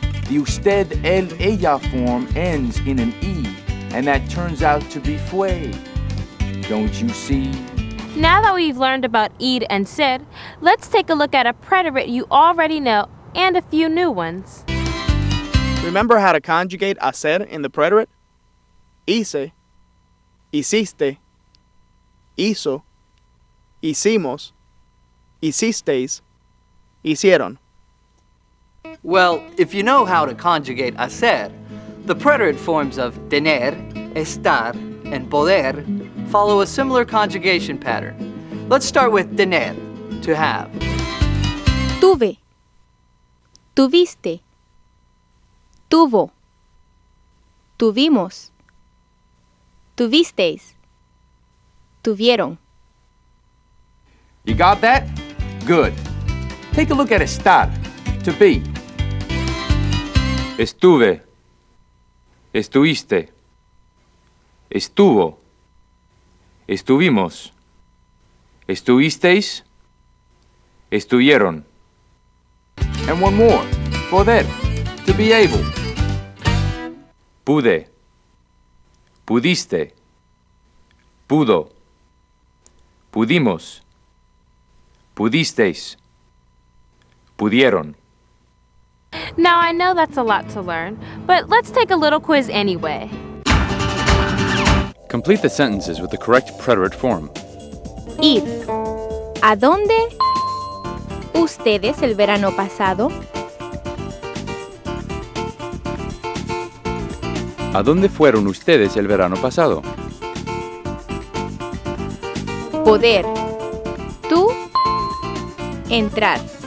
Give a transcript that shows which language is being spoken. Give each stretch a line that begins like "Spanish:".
English: The usted, el, ella form ends in an e, and that turns out to be fue. Don't you see? Now that we've learned about ir and ser, let's take a look at a preterite you already know and a few new ones. Remember how to conjugate hacer in the preterite?
Spanish: Hice, hiciste, hizo, hicimos, hicisteis, hicieron.
English: Well, if you know how to conjugate hacer, the preterite forms of tener, estar, and poder follow a similar conjugation pattern. Let's start with tener, to have.
Spanish: Tuve, tuviste, tuvo, tuvimos, tuvisteis, tuvieron.
English: You got that? Good. Take a look at estar, to be.
Spanish: Estuve, estuviste, estuvo, estuvimos, estuvisteis, estuvieron.
English: And one more, poder, to be able.
Spanish: Pude, pudiste, pudo, pudimos, pudisteis, pudieron.
English: Now I know that's a lot to learn, but let's take a little quiz anyway. Complete the sentences with the correct preterite form.
Spanish: Ir. ¿A dónde ustedes el verano pasado? ¿A dónde fueron ustedes el verano pasado? Poder. Tú. Entrar.